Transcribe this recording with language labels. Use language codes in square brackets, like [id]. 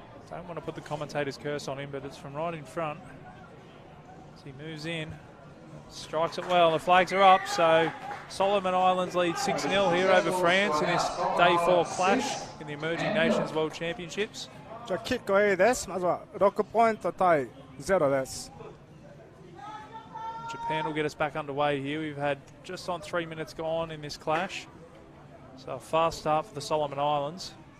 [en] Don't want to put the commentator's curse on him, but it's from right in front. As he moves in, strikes it well. The flags are up, so Solomon Islands lead 6-0 here over France in this Day 4 clash in the Emerging Nations World Championships. [ja] じゃあキックはいいです。まずは6ポイント対0です。 [en] Japan will get us back underway here. We've had just on 3 minutes gone in this clash. So a fast start for the Solomon Islands.